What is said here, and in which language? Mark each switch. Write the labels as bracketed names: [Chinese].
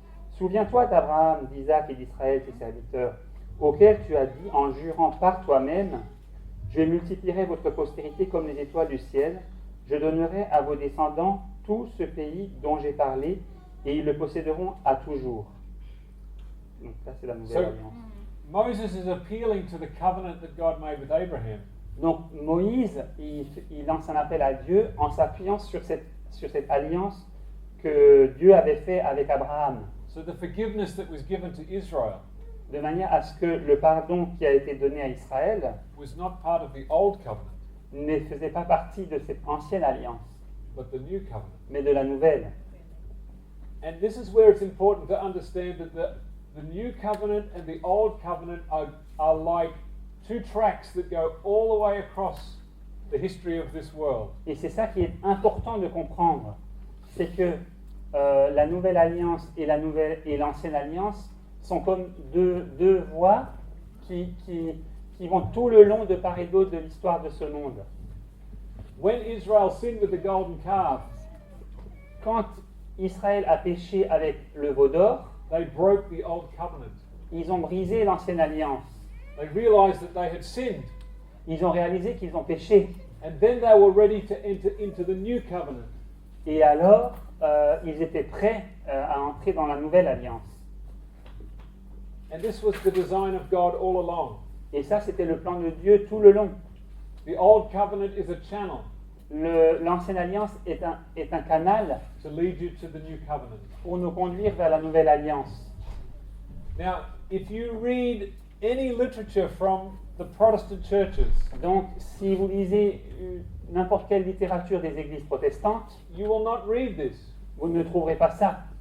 [French] Souviens-toi d'Abraham, d'Isaac et d'Israël, tes serviteurs, auxquels tu as dit en jurant par toi-même, je multiplierai votre postérité comme les étoiles du ciel, je donnerai à vos descendants tout ce pays dont j'ai parlé, et ils le posséderont à toujours. Donc ça, c'est la nouvelle alliance. [English] Moses is appealing to the covenant that God made with Abraham. [French] Donc Moïse, il lance un appel à Dieu en s'appuyant sur cette alliance que Dieu avait fait avec Abraham, [English] So the forgiveness that was given to Israel [French] de manière à ce que le pardon qui a été donné à Israël [English] was not part of the old covenant, [French] ne faisait pas partie de cette ancienne alliance, [English] but the new covenant. [French] mais de la nouvelle. [English] And this is where it's important to understand that the new covenant and the old covenant are like two tracks that go all the way across the history of this world. [French] Et c'est ça qui est important de comprendre, c'est que la nouvelle alliance et l'ancienne alliance sont comme deux voies qui vont tout le long de part et d'autre de l'histoire de ce monde. [English] When Israel sinned with the golden calf, [French] Quand Israël a péché avec le veau d'or, [English] they broke the old covenant. [French] ils ont brisé l'ancienne alliance. [English] They realized that they had sinned, [French] Ils ont réalisé qu'ils ont péché. [English] and then they were ready to enter into the new covenant. [French] Et alors, ils étaient prêts à entrer dans la nouvelle alliance. [English] And this was the design of God all along. [French] Et ça, c'était le plan de Dieu tout le long. [English] The old covenant is a channel [French] L'ancienne alliance est un canal [English] to lead you to the new covenant. [French] pour nous conduire vers la nouvelle alliance. [English] Now, if you read any literature from the Protestant churches, [French] Donc, si vous lisez n'importe quelle littérature des églises protestantes, [English] you will not read this. [French] vous ne trouverez pas ça.